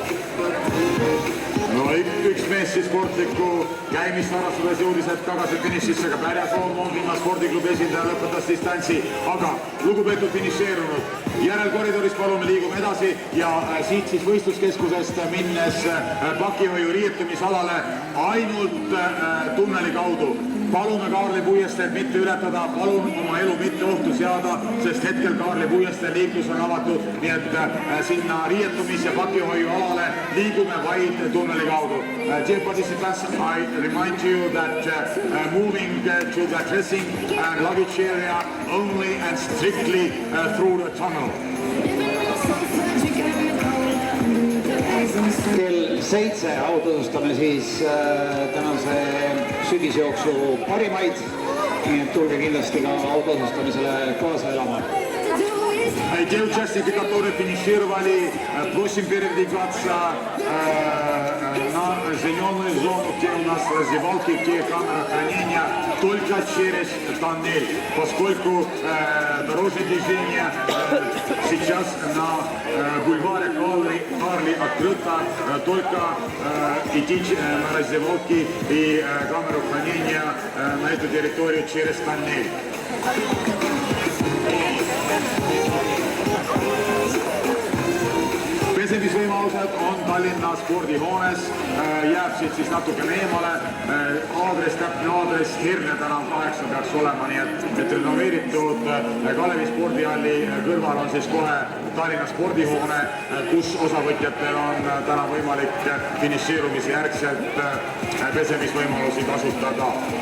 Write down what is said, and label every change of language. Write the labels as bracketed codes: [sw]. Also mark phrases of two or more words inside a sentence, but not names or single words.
[et] No üks mees siis sportlikku käimist harrastades jõudis hetk tagasi finišisse, ka Pärja Soomondina spordiklubi esindaja lõpetas distantsi, aga lugupeetud finišeerunud, järelkoridoris palume liigume edasi ja siit siis võistluskeskusest minnes pakihoiu riietumisalale ainult tunneli kaudu. Palume Kaarli puiesteel mitte ületada, palun oma elu mitte ohtu seada, sest hetkel Kaarli puiesteel liiklus on avatud, nii et sinna riietumis- ja pakihoiu alale liigume vaid tunneli kaudu. [en] Dear participants, I remind you that moving to the dressing and luggage area only and strictly through the tunnel. [et] Kell 7 autosustame siis tänase sügisjooksu parimaid, nii et tulge kindlasti ka autosustamisele kaasa elama. [ru] Те участники, которые финишировали, просим передвигаться на зеленую зону, где у нас раздевалки, где камера хранения, только через тоннель, поскольку дорожное движение сейчас на бульваре Карли открыто, только идти на раздевалки и камеру хранения на эту территорию через тоннель. [et] Pesemisvõimalused on Tallinna spordihoones, jääb siit siis natukene eemale, täpne aadress Hirne tänav 8 peaks olema, nii et renoveeritud Kalevi spordihalli kõrval on siis kohe Tallinna spordihoone, kus osavõtjatel on täna võimalik finišeerumise järgselt pesemisvõimalusi kasutada.